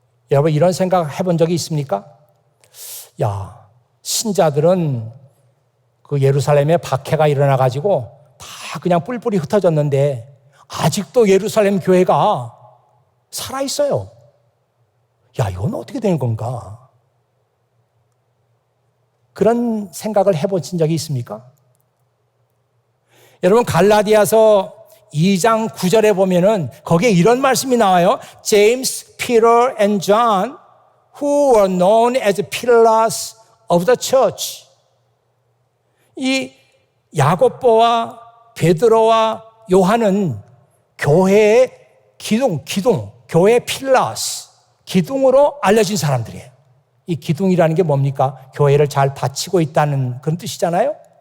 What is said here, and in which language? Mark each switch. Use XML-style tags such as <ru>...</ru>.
<ko>여러분, 이런 생각 해본 적이 있습니까? 야, 신자들은 그 예루살렘에 박해가 일어나가지고 다 그냥 뿔뿔이 흩어졌는데 아직도 예루살렘 교회가 살아있어요. 야, 이건 어떻게 되는 건가? 그런 생각을 해보신 적이 있습니까? 여러분, 갈라디아서 2장 9절에 보면은 거기에 이런 말씀이 나와요.</ko> <en>James, Peter and John, who were known as pillars of the church.</en> <ko>이 야고보와 베드로와 요한은 교회의 기둥, 교회의 필라스, 기둥으로 알려진 사람들이에요. 이 기둥이라는 게 뭡니까? 교회를 잘 받치고 있다는 그런 뜻이잖아요.</ko>